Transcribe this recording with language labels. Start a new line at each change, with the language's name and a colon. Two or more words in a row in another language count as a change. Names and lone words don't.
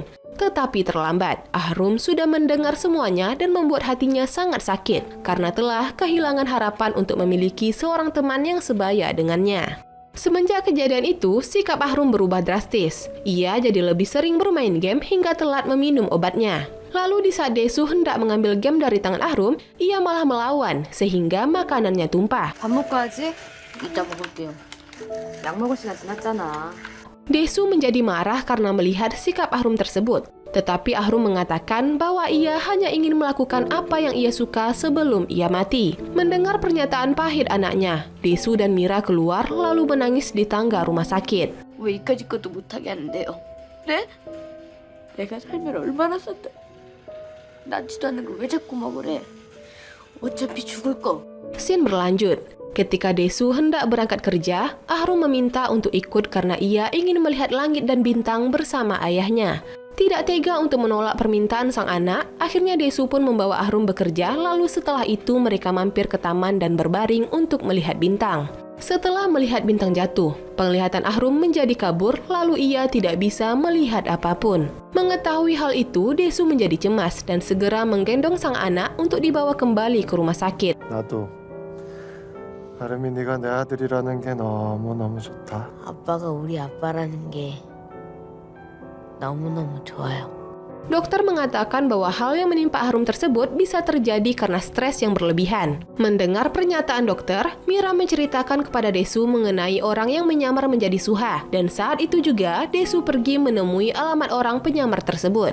Indonesian: Tetapi terlambat, Ahrum sudah mendengar semuanya dan membuat hatinya sangat sakit karena telah kehilangan harapan untuk memiliki seorang teman yang sebaya dengannya. Semenjak kejadian itu, sikap Ahrum berubah drastis. Ia jadi lebih sering bermain game hingga telat meminum obatnya. Lalu di saat Dae-soo hendak mengambil game dari tangan Ahrum, ia malah melawan sehingga makanannya tumpah.
Korean: 밥 먹고 하지? 이따 먹을게요. 약 먹을 시간 지났잖아.
Indonesian: Dae-soo menjadi marah karena melihat sikap Ahrum tersebut. Tetapi Ahrum mengatakan bahwa ia hanya ingin melakukan apa yang ia suka sebelum ia mati. Mendengar pernyataan pahit anaknya, Dae-soo dan Mira keluar lalu menangis di tangga rumah sakit.
Korean: 왜 이까짓 것도 못하게 하는데요? 네? 내가 살면 얼마나 썼다. 낫지도 않는 걸 왜 자꾸 먹으래? 어차피 죽을 거.
Indonesian: Scene berlanjut. Ketika Dae-soo hendak berangkat kerja, Ahrum meminta untuk ikut karena ia ingin melihat langit dan bintang bersama ayahnya. Tidak tega untuk menolak permintaan sang anak, akhirnya Dae-soo pun membawa Ahrum bekerja, lalu setelah itu mereka mampir ke taman dan berbaring untuk melihat bintang. Setelah melihat bintang jatuh, penglihatan Ahrum menjadi kabur, lalu ia tidak bisa melihat apapun. Mengetahui hal itu, Dae-soo menjadi cemas dan segera menggendong sang anak untuk dibawa kembali ke rumah sakit.
Korean: 나도 아름이 네가 내 아들이라는 게 너무너무 좋다. 아빠가 우리 아빠라는 게 너무너무 좋아요.
Indonesian: Dokter mengatakan bahwa hal yang menimpa Ahrum tersebut bisa terjadi karena stres yang berlebihan. Mendengar pernyataan dokter, Mira menceritakan kepada Dae-soo mengenai orang yang menyamar menjadi Soo-ha, dan saat itu juga Dae-soo pergi menemui alamat orang penyamar tersebut.